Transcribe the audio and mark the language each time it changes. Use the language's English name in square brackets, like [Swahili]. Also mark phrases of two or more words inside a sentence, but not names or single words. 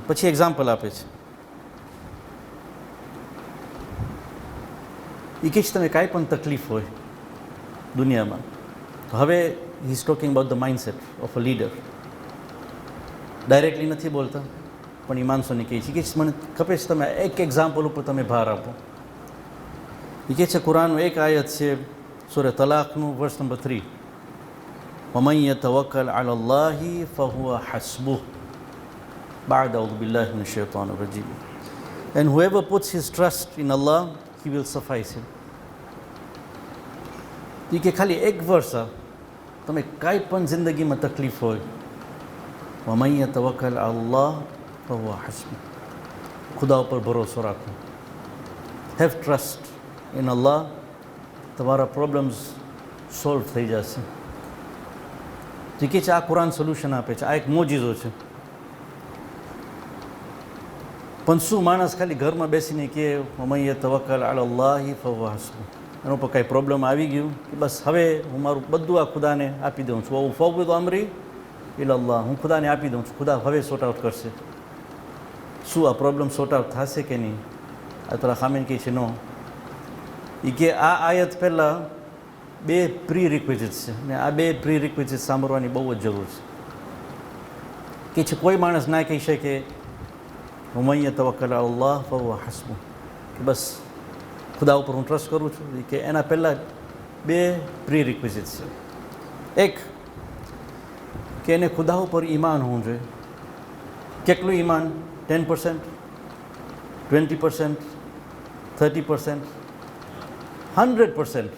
[Gujarati] પછી એક્ઝામ્પલ આપે છે, એ કહે છે તમે કાંઈ પણ તકલીફ હોય દુનિયામાં, તો હવે [English] he is talking about the mindset of a leader. [Gujarati] ડાયરેક્ટલી નથી બોલતા, પણ એ માણસોને કહે છે. કે મને ખપે છે તમે એક એક્ઝામ્પલ ઉપર તમે ભાર આપો. એ કહે છે કુરાનનું એક આયત છે સૂરે તલાકનું વર્સ નંબર 3, [Arabic] وَمَنْ يَتَوَكَّلْ عَلَى اللَّهِ فَهُوَ حَسْبُهُ بَعْدَ أَعُوذُ بِاللَّهِ مِنَ الشَّيْطَانِ الرَّجِيمِ. [English] And whoever puts his trust in Allah, he will suffice him. [Gujarati] એ કે ખાલી એક વર્ષ તમે કાંઈ પણ જિંદગીમાં તકલીફ હોય, [Arabic] وَمَنْ يَتَوَكَّلْ عَلَى اللَّهِ فَهُوَ حَسْبُهُ, [Gujarati] ખુદા ઉપર ભરોસો રાખો, [English] have trust in Allah, [Gujarati] તમારા પ્રોબ્લેમ્સ સોલ્વ થઈ જશે. જે કે છે આ કુરાન સોલ્યુશન આપે છે, આ એક મોજીઝો છે. પણ શું માણસ ખાલી ઘરમાં બેસીને કે [Arabic] وَمَنْ يَتَوَكَّلْ عَلَى اللَّهِ فَهُوَ حَسْبُهُ, [Gujarati] એના ઉપર કાંઈ પ્રોબ્લેમ આવી ગયું કે બસ હવે હું મારું બધું આ ખુદાને આપી દઉં છું, [Arabic] وَأُفَوِّضُ أَمْرِي إِلَى اللَّهِ, [Gujarati] હું ખુદાને આપી દઉં છું, ખુદા હવે [English] sort out [Gujarati] કરશે. શું આ પ્રોબ્લેમ [English] sort out [Gujarati] થશે કે નહીં? આયતુલ્લા ખામેની કહે છે નો. એ કે આ આયત પહેલાં 2 [English] pre requisites [Gujarati] છે, ને આ 2 [English] pre requisites [Gujarati] સાંભળવાની બહુ જ જરૂર છે. કે છે કોઈ માણસ ના કહી શકે [Arabic] وَمَنْ يَتَوَكَّلْ عَلَى اللَّهِ فَهُوَ حَسْبُهُ, [Gujarati] કે બસ ખુદા ઉપર હું ટ્રસ્ટ કરું છું. કે એના પહેલાં 2 [English] pre requisites [Gujarati] છે. એક કે એને ખુદા ઉપર ઈમાન હોવું જોઈએ. કેટલું ઈમાન? 10%, 20%, 30%, 100%.